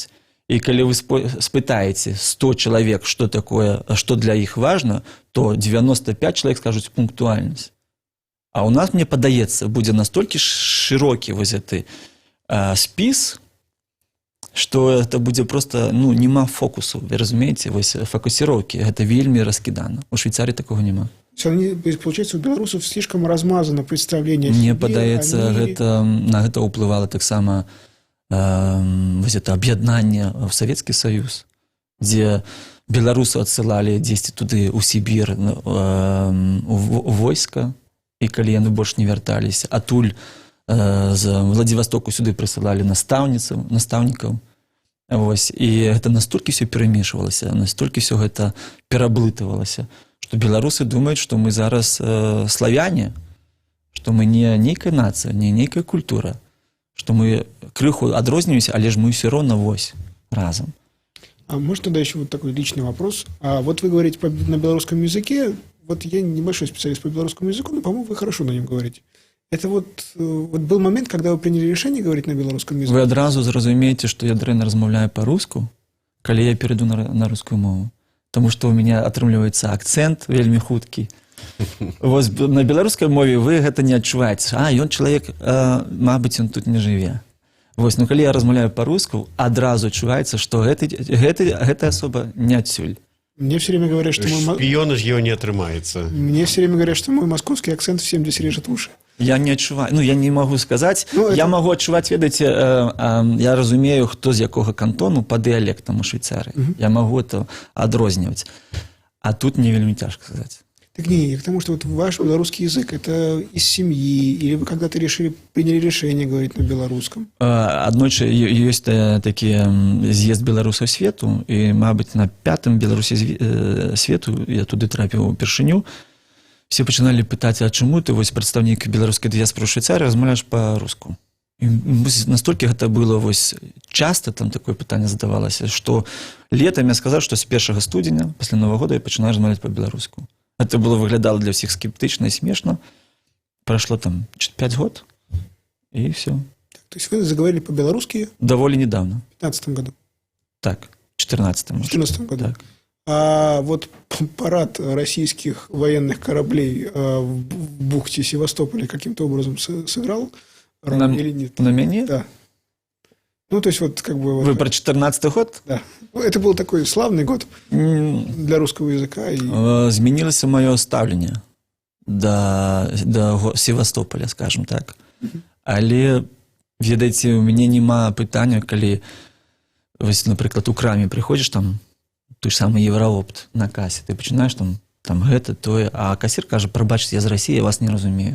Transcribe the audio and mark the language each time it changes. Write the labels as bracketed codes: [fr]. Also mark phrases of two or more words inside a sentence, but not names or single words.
[be] І калі вы спытаеце 100 чалавек, што такое, што для іх важна, то 95 чалавек скажуць пунктуальнасць. А у нас, мне падаецца, будзе настолькі шырокі вось гэты спіс, што это будзе просто, няма фокусу, вы разумееце, вось фокусіроўкі, гэта вельмі раскідана. [ru] У Швейцарии такого няма. Получается, у белорусов слишком размазано представление о себе. [be] Мне падаецца, на гэта ўплывала таксама вось это аб'яднанне в Савецкі Саюз, дзе беларусаў адсылалі дзесьці туды ў Сібір у войска, і калі яны больш не вярталіся, атуль з Владзівастоку сюды прысылалі настаўнікаў. Вось, і гэта настолькі все перамешвалася, настолькі все гэта пераблытывалася, што беларусы думаюць, што мы зараз славяне, што мы не нейкая нацыя, не нейкая культура, што мы крыху адрозніваемся, але ж мы [ru] все равно [be] вось разом. [ru] А может тогда еще вот такой личный вопрос? А вот вы говорите на белорусском языке, вот я небольшой специалист по белорусскому языку, но, по-моему, вы хорошо на нем говорите. Это вот был момент, когда вы приняли решение говорить на белорусском языке? Вы [be] адразу зразумееце, што я дрэнна размаўляю па-руску, калі я перейду на рускую мову. Таму што ў мяне атрымліваецца акцэнт вельмі хуткі. Вось на беларускай мове вы гэта не адчуваеце. Ён чалавек, мабыць, ён тут не жыве. Вось, ну калі я размаўляю па-руску, адразу адчуваецца, што гэта асоба не адсюль. [ru] Мне все время говорят, что шпиона ж его не отрымается. Мне все время говорят, что мой московский акцент всем здесь режет уши. [be] Я не адчуваю, я не могу сказаць. Я могу адчуваць, ведаеце, я разумею, хто з якога кантону па дыялектам у Швейцарыі. [ru] Я могу это адрозніваць. [be] А тут мне вельмі цяжка сказаць. [ru] Так не, к тому, что вот ваш белорусский язык, это из семьи, или вы когда-то приняли решение говорить на белорусском? [be] Аднойчы ёсць такі з'езд беларусаў свету, і, мабыць, на 5-м беларусі свету, я туды трапіў упершыню, все пачыналі пытаць, а чаму ты, вось, прадстаўнік беларускай дыяспоры ў Швейцарыі, размаўляеш па-руску? І настолькі гэта было, вось, часта там такое пытанне задавалася, што летам я сказаў, што з 1 студзеня, пасля Новага года, я пачынаю размаўляць па-беларуску. [ru] Это было выглядало для всех скептично и смешно. Прошло там 5 год, и все. То есть вы заговорили по-белорусски? Довольно недавно. В 2015 году? Так, в 2014. В 2014 году. Так. А вот парад российских военных кораблей в бухте Севастополя каким-то образом сыграл роль или нет? На меня? Да. Ну, то есть вот как бы... Вы про 2014 год? Да. Это был такой славный год для русского языка. [be] Змянілася маё стаўленне да Севастополя, [ru] скажем так. [be] Але, ведаеце, у мяне няма пытання, калі, вось, напрыклад, у краме прыходзіш, там, той самы Евраопт на касе, ты пачынаеш там гэта, тое, а касір кажа, прабачце, я з Расіі, я вас не разумею.